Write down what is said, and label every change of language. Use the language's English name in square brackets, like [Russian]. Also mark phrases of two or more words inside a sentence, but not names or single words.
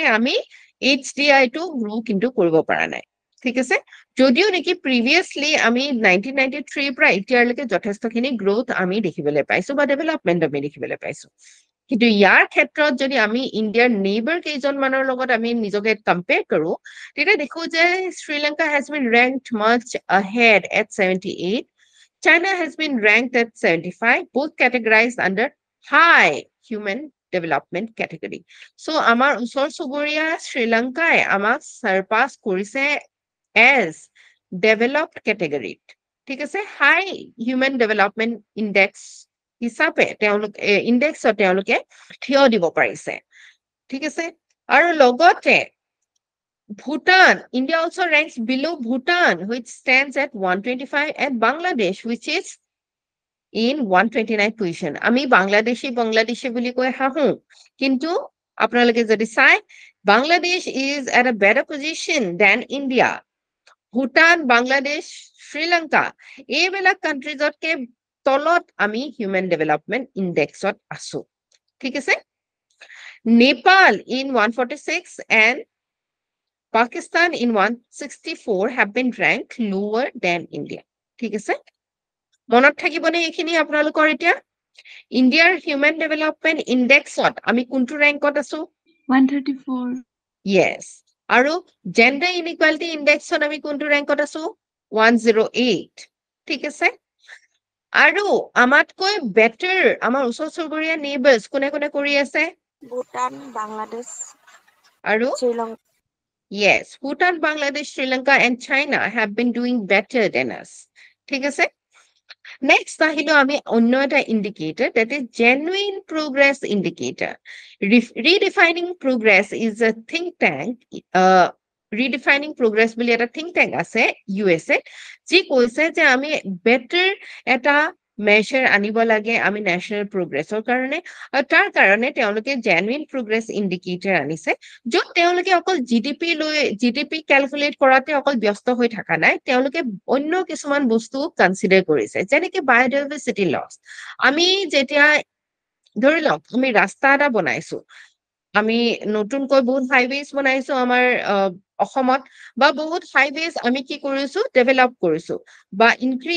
[Assamese] আমি HDI টো গ্ৰো কিন্তু কৰিব পৰা নাই ঠিক আছে যদিও নেকি প্ৰিভিয়াসলি আমি 1993 পৰা এতিয়ালৈকে যথেষ্টখিনি গ্ৰোথ আমি দেখিবলৈ পাইছো বা ডেভেলপমেন্ট আমি দেখিবলৈ পাইছো কিন্তু ইয়াৰ ক্ষেত্ৰত যদি আমি ইণ্ডিয়াৰ নেইবাৰ কেইজনমানৰ লগত আমি নিজকে কম্পেয়াৰ কৰো তেতিয়া দেখো [English] যে শ্ৰীলংকা has been ranked much ahead at 78 China has been ranked at 75 both categorized under high human development category so [Assamese] আমাৰ ওচৰ চুবুৰীয়া Sri Lanka আমাক surpass কৰিছে [English] as developed category [Assamese] ঠিক আছে [English] high human development index [Assamese] হিচাপে ইনডেক্সত তেওঁলোকে থিয় দিব পাৰিছে ঠিক আছে আৰু লগতে [English] Bhutan India also ranks below Bhutan which stands at 125 and Bangladesh which is in 129 position [Assamese] আমি বাংলাদেশী বুলি কই হাহু কিন্তু আপোনালোকে যদি চাই [English] Bangladesh is at a better position than India Bhutan Bangladesh Sri Lanka [Assamese] এইবিলাক কান্ট্ৰিজতকে তলত আমি [English] human development indexত [Assamese] আছো ঠিক আছে [English] Nepal in 146 and Pakistan in 164 have been ranked lower than India [Assamese] ঠিক আছে মনত থাকিবনে এইখিনি আপোনালোকৰ এতিয়া ইণ্ডিয়াৰ [English] human development indexত [Assamese] আমি কোনটো ৰেংকত আছো 134 Yes. আৰু [English] gender inequality indexত [Assamese] আমি কোনটো ৰেংকত আছো 108 ঠিক আছে আৰু আমাতকৈ বেটাৰ আমাৰ ওচৰ চুবুৰীয়া নেইবাৰ্স কোনে কোনে কৰি আছে Bhutan, Bangladesh, আৰু Sri Lanka. [English] Yes, Bhutan, Bangladesh, Sri Lanka and China have been doing better than us [Assamese] ঠিক আছে [English] Next, [Assamese] আহিলো আমি অন্য এটা [English] indicator that is genuine progress indicator. Redefining progress is a think tank. Redefining progress [Assamese] বুলি এটা [English] think tank [Assamese] আছে USA যি কৈছে যে আমি better এটা measure আনিব লাগে আমি [English] national progressৰ [Assamese] কাৰণে আৰু তাৰ কাৰণে তেওঁলোকে [English] genuine progress indicator [Assamese] আনিছে য'ত তেওঁলোকে অকল [English] GDP calculate [Assamese] কৰাতে অকল ব্যস্ত হৈ থকা নাই তেওঁলোকে অন্য কিছুমান বস্তু কনসিডাৰ কৰিছে যেনেকৈ [English] biodiversity loss [Assamese] আমি যেতিয়া ধৰি লওক আমি ৰাস্তা এটা বনাইছো আমি নতুনকৈ বহুত হাইৱেজ বনাইছো আমাৰ অসমত বা বহুত হাইৱেজ আমি কি কৰিছো ডেভেলপ কৰিছো বা ইনক্ৰিজ